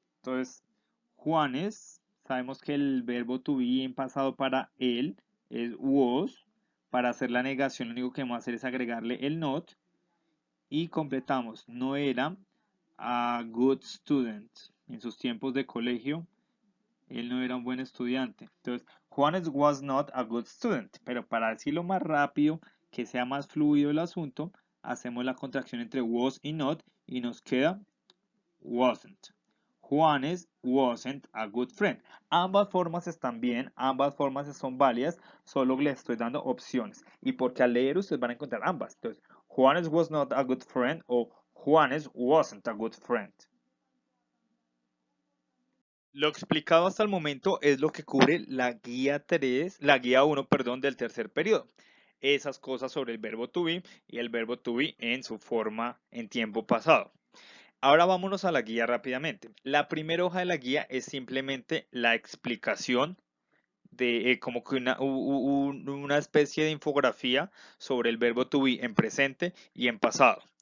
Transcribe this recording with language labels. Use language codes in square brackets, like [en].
[es] Entonces, Juanes, sabemos que el verbo to be en pasado para él es was. Para hacer la negación, lo único que vamos a hacer es agregarle el not y completamos. No era [en] a good student. [es] En sus tiempos de colegio, él no era un buen estudiante. [en] Entonces, Juanes was not a good student. [es] Pero para decirlo más rápido, que sea más fluido el asunto, hacemos la contracción entre was y not y nos queda wasn't. [en] Juanes wasn't a good friend. [es] Ambas formas están bien, ambas formas son válidas, solo le estoy dando opciones. Y porque al leer ustedes van a encontrar ambas. [en] Entonces, Juanes was not a good friend o Juanes wasn't a good friend. [es] Lo explicado hasta el momento es lo que cubre la guía 3, la guía 1, perdón, del tercer periodo. Esas cosas sobre el verbo to be y el verbo to be en su forma en tiempo pasado. Ahora vámonos a la guía rápidamente. La primera hoja de la guía es simplemente la explicación de como que una especie de infografía sobre el verbo to be en presente y en pasado.